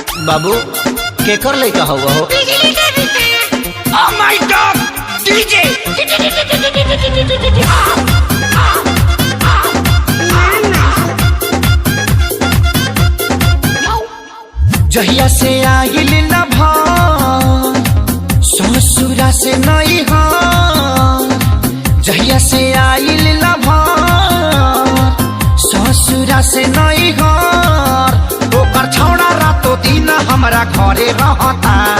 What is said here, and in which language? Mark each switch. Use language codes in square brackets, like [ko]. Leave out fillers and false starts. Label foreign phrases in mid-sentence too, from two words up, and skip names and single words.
[bho] बाबू केकर लइका हुआ हो? [en] Oh my God! DJ! [bho] जहिया से आइल न भाई ससुरा से नहीं हाँ, जहिया से आइल न भाई ससुरा से नहीं हाँ, ओकर छौड़ा रातो दिन हमरा घरे रहता।